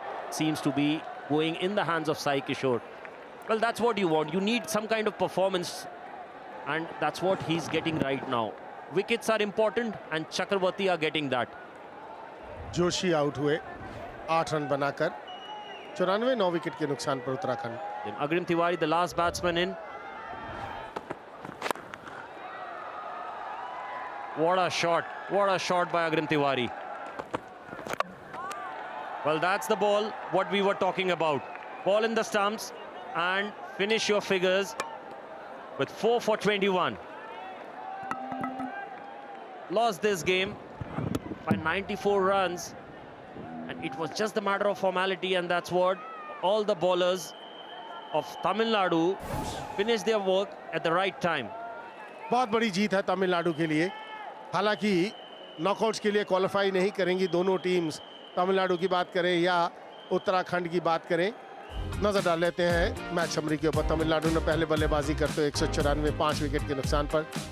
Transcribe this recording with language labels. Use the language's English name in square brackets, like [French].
[English] Seems to be going in the hands of Sai Kishore. Well, that's what you want. You need some kind of performance, and that's what he's getting right now. Wickets are important, and Chakravarti are getting that. [Hindi] Joshi out हुए 8 run बनाकर. 94 9 wicket के नुकसान पर Uttarakhand. [English] Then Agrim Tiwari, the last batsman in. What a shot. What a shot by Agrim Tiwari. Well, that's the ball, what we were talking about. Ball in the stumps and finish your figures with 4 for 21. Lost this game by 94 runs, and it was just a matter of formality, and that's what all the bowlers of Tamil Nadu finished their work at the right time. [Hindi] बहुत बड़ी जीत है तमिलनाडु के लिए. हालांकि knockouts के लिए qualify नहीं करेंगी दोनों टीम्स. तमिलनाडु की बात करें या उत्तराखंड की बात करें. नजर डाल लेते हैं मैच समरी के ऊपर. तमिलनाडु ने पहले बल्लेबाजी करते हुए 194 5 विकेट के नुकसान पर.